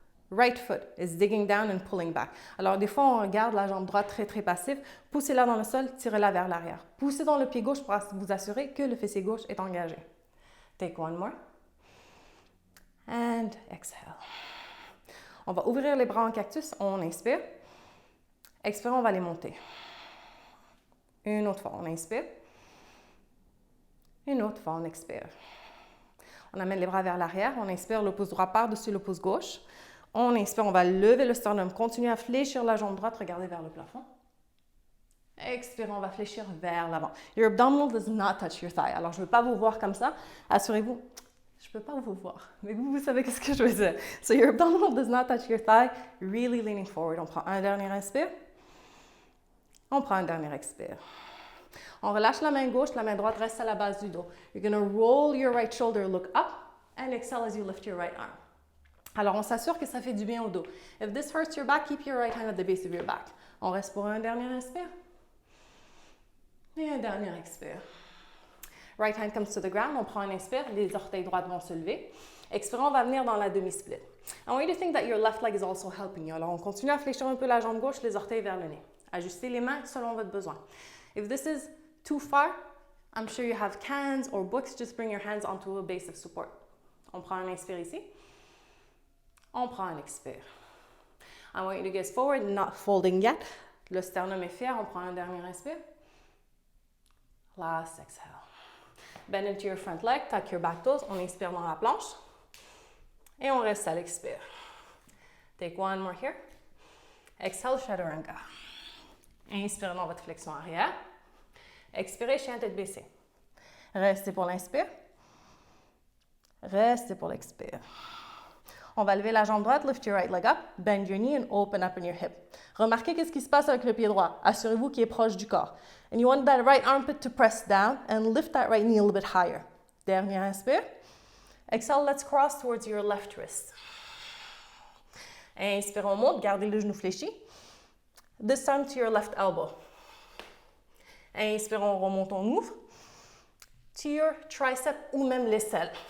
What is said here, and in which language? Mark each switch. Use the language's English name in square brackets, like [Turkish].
[English] Right foot is digging down and pulling back. [French] Alors, des fois, on regarde la jambe droite très, très passive. Poussez-la dans le sol, tirez-la vers l'arrière. Poussez dans le pied gauche pour vous assurer que le fessier gauche est engagé. [English] Take one more. And exhale. [French] On va ouvrir les bras en cactus. On inspire. Expire, on va les monter. Une autre fois, on inspire. Une autre fois, on expire. On amène les bras vers l'arrière. On inspire, le pouce droit par-dessus le pouce gauche. On inspire, on va lever le sternum. Continuez à fléchir la jambe droite, regardez vers le plafond. Expirez, on va fléchir vers l'avant. [English] Your abdominal does not touch your thigh. [French] Alors, je ne veux pas vous voir comme ça. Assurez-vous, je ne peux pas vous voir, mais vous savez ce que je veux dire. [English] So, your abdominal does not touch your thigh. Really leaning forward. [French] On prend un dernier inspire. On prend un dernier expire. On relâche la main gauche, la main droite reste à la base du dos. [English] You're going to roll your right shoulder, look up, and exhale as you lift your right arm. [French] Alors, on s'assure que ça fait du bien au dos. [English] If this hurts your back, keep your right hand at the base of your back. [French] On reste pour un dernier inspire. Et un dernier expire. [English] Right hand comes to the ground. [French] On prend un inspire. Les orteils droites vont se lever. Expire, on va venir dans la demi-split. [English] I want you to think that your left leg is also helping you. [French] Alors, on continue à fléchir un peu la jambe gauche, les orteils vers le nez. Ajustez les mains selon votre besoin. [English] If this is too far, I'm sure you have cans or books. Just bring your hands onto a base of support. [French] On prend un inspire ici. On prend un expire. [English] I want you to gaze forward, not folding yet. [French] Le sternum est fier. On prend un dernier inspire. [English] Last exhale. Bend into your front leg, tuck your back toes. [French] On inspire dans la planche. Et on reste à l'expire. [English] Take one more here. Exhale, [French] chaturanga. Inspirez dans votre flexion arrière. Expirez, chien tête baissée. Restez pour l'inspire. Restez pour l'expire. On va lever la jambe droite, [English] lift your right leg up, bend your knee and open up in your hip. [French] Remarquez qu'est-ce qui se passe avec le pied droit. Assurez-vous qu'il est proche du corps. [English] And you want that right armpit to press down and lift that right knee a little bit higher. [French] Dernier inspire. [English] Exhale, let's cross towards your left wrist. [French] Inspire, on monte, gardez le genou fléchi. [English] This time to your left elbow. [French] Inspire, on remonte, on ouvre. [English] To your tricep [French] ou même l'aisselle.